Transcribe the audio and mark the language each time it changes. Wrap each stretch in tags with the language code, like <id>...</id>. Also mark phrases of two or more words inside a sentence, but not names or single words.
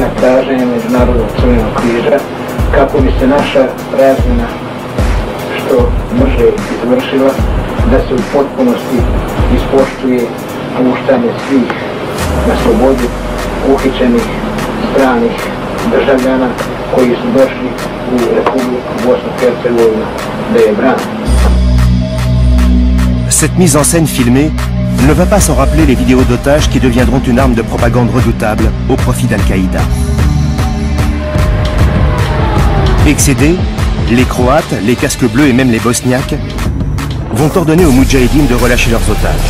<hr>na traženje Međunarodnog crvenog križa kako bi se naša razmjena što brže izvršila, da se u potpunosti ispoštuje puštanje svih na slobodu uhićenih stranih državljana koji su došli u Republiku Bosne i Hercegovine da je brane.</hr> <fr>Cette mise en scène filmée ne va pas sans rappeler les vidéos d'otages qui deviendront une arme de propagande redoutable au profit d'Al-Qaïda. Excédés, les Croates, les casques bleus et même les Bosniaques vont ordonner aux Moudjahidines de relâcher leurs otages.</fr>